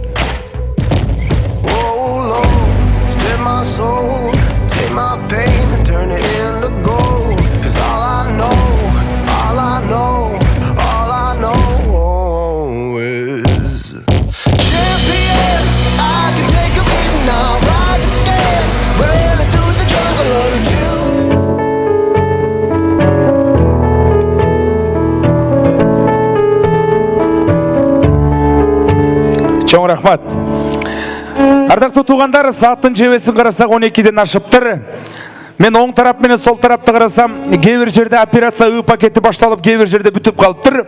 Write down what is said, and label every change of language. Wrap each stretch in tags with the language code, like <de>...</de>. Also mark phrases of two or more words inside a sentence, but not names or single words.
<en>Oh Lord, set my soul, take my pain and turn it into gold. 'Cause all I know is champion. I can take a beating now, rise again, running through the jungle until</en> <ky>Чоң рахмат. Ардактуу туугандар, сааттын жебесин карасак 12ден ашыптыр. Мен оң тарап менен сол тарапты карасам, кээ бир жерде операция ы пакети башталып, кээ бир жерде бүтүп калыптыр.</ky>